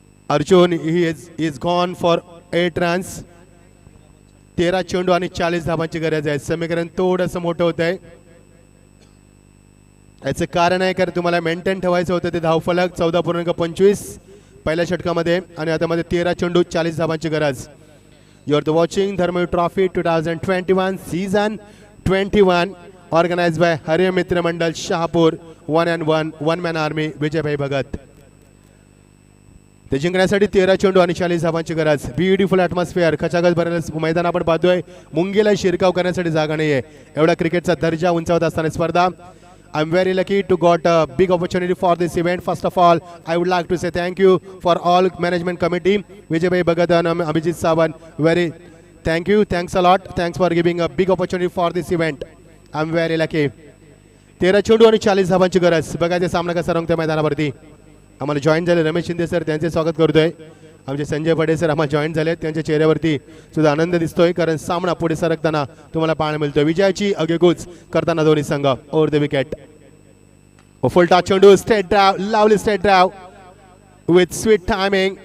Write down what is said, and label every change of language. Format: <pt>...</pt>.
<mr>Arjun</mr> <en>He is gone for 8 runs.</en> <mr>13 चेंडू आणि 40 धावांची गरज आहे. समीकरण थोडंसं मोठं होत आहे. याचं कारण आहे कारण तुम्हाला मेंटेन ठेवायचं होतं ते धावफलक 14.25 पहिल्या षटकामध्ये आणि आता मध्ये 13 चेंडू 40 धावांची गरज.</mr> <en>You are the watching Dharmaveer trophy 2021 season 21 organised by Hariya Mitra Mandal Shahapur. 1 man army Vijaybhai Bhagat.</en> <mr>ते जिंकण्यासाठी 13 चेंडू आणि 40 धावांची गरज.</mr> <en>Beautiful atmosphere.</en> <mr>खचाखच भरलेलं मैदान आपण पाहतोय. मुंगीला शिरकाव करण्यासाठी जागा नाही आहे. एवढा क्रिकेटचा दर्जा उंचावत असताना स्पर्धा.</mr> <en>I'm very lucky to got a big opportunity for this event. First of all, I would like to say thank you for all management committee, Vijay Bhai Bhagat and Abhijit Sawan. Very thank you. Thanks a lot. Thanks for giving a big opportunity for this event. I'm very lucky.</en> <mr>13 चेंडू आणि 40 धावांची गरज. बघायचे सामना कसा रंगतोय मैदानावरती. आम्हाला join झाले रमेश शिंदे सर, त्यांचे स्वागत करतोय. आमचे संजय पडे सर आम्हाला जॉईन झाले, त्यांच्या चेहऱ्यावरती सुद्धा आनंद दिसतोय, कारण सामना पुढे सरकताना तुम्हाला पाहायला मिळतोय. विजयाची आगेकूच करताना दोन्ही संघ.</mr> <en>Over the wicket, full toss चेंडू, straight drive, lovely straight drive with sweet timing.</en>